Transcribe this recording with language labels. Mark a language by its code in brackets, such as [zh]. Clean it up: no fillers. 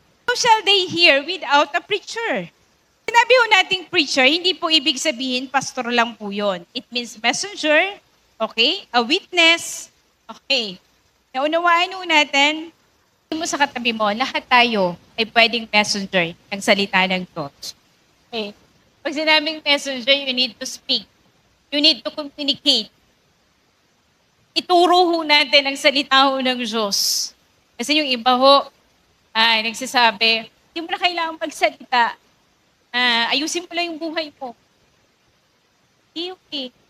[en] How shall they hear without a preacher? [tl] Sinabi ho nating preacher, hindi po ibig sabihin pastor lang po yun. [en] It means messenger, okay? A witness, okay? [tl] Naunawaan ho natin, mo sa katabi mo, lahat tayo ay pwedeng messenger ng salita ng Diyos. [en] Okay? [tl] Pag sinabing [en] messenger, you need to speak. You need to communicate. [tl] Ituro ho natin ang salita ho ng Diyos. Kasi yung iba ho, nagsasabi, hindi mo na kailangan magsalita. Ayusin mo lang yung buhay mo. Hindi okay.